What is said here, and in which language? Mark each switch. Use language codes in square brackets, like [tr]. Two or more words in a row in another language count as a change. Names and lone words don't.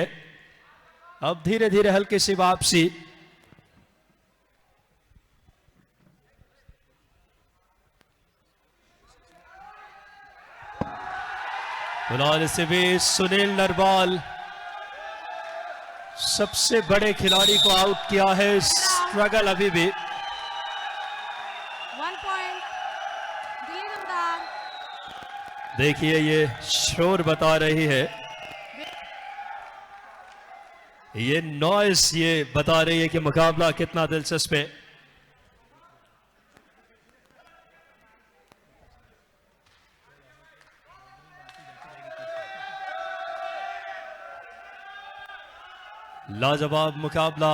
[hi] अब धीरे धीरे हल्की सी वापसी। फिलहाल इसे भी सुनील नरवाल सबसे बड़े खिलाड़ी को आउट किया है। स्ट्रगल अभी भी। [en] 1 point. Dilli Damdar. [hi] देखिए ये शोर बता रही है, ये नॉइस ये बता रही है कि मुकाबला कितना दिलचस्प है। लाजवाब मुकाबला।